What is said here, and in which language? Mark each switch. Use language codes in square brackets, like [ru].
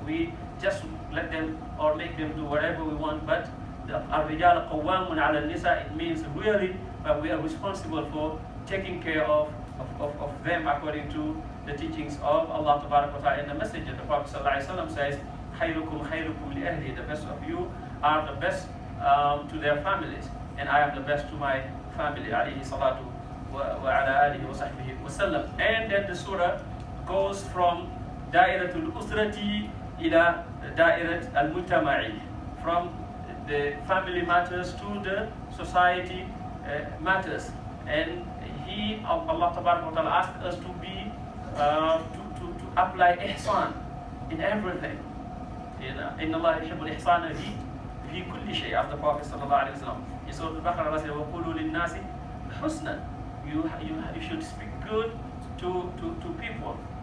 [en] We just let them or make them do whatever we want, but [ar] الرجال قوامون على النساء, [en] it means really we are responsible for taking care of them according to the teachings of Allah Tabaraka wa Ta'ala and the Messenger. The Prophet ﷺ says, [ar] خيركم خيركم لأهلي, [en] the best of you are the best to their families, and I am the best to my family. [ar] عليه الصلاة وعلى آله وصحبه وسلم. [en] And then the surah goes from [ar] دائرة الأسرة إلى دائرة المجتمع, [en] from the family matters to the society matters. And Allah Tabaraka wa Ta'ala asked us to be to apply ihsan in everything. [ar] إن الله يحب الإحسان في كل شيء. [en] After Prophet sallallahu alaihi wasallam, in Surah Al-Baqarah, Allah said, [ar] وَقُولُوا لِلنَّاسِ حُسْنًا. [en] You should speak good to people.